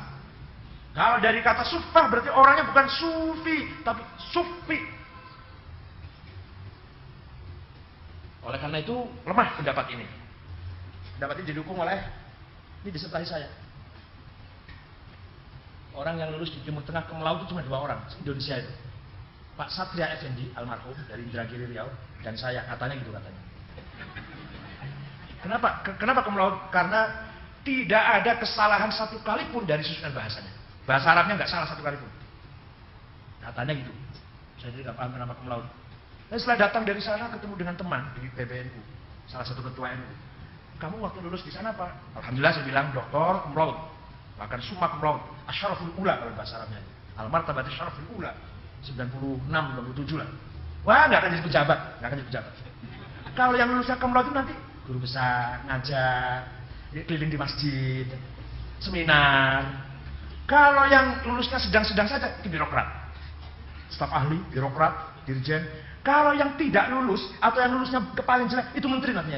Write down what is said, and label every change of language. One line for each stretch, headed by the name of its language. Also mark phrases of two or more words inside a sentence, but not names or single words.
Indonesian: Kalau dari kata sufah berarti orangnya bukan sufi, tapi sufi. Oleh karena itu lemah pendapat ini. Pendapat ini didukung oleh, ini disertai saya. Orang yang lulus di Timur Tengah
Latin: cum laude
Indonesian: itu cuma 2 orang Indonesia itu. Pak Satria Effendi almarhum dari Indragiri Riau dan saya, katanya gitu katanya. Kenapa
Latin: cum laude?
Indonesian: Karena tidak ada kesalahan satu kali pun dari susunan bahasanya. Bahasa Arabnya nggak salah satu kali pun. Katanya gitu. Saya tidak paham kenapa
Latin: cum laude.
Indonesian: Dan setelah datang dari sana ketemu dengan teman di PBNU, salah satu ketua NU. Kamu waktu lulus di sana Pak? Alhamdulillah saya bilang doktor
Latin: cum laude,
Indonesian: bahkan
Latin: summa cum laude,
Arabic: الشرف الأولى
Indonesian: kalau bahasa Arabnya.
Arabic: المرتبة الشرف الأولى, 96, 97 lah.
Indonesian: Wah nggak akan jadi pejabat, nggak akan jadi pejabat. Kalau yang lulusnya
Latin: cum laude
Indonesian: itu nanti guru besar, ngajar, keliling di masjid, seminar. Kalau yang lulusnya sedang-sedang saja, itu birokrat, staf ahli, birokrat, dirjen. Kalau yang tidak lulus atau yang lulusnya paling jelek itu menteri nantinya.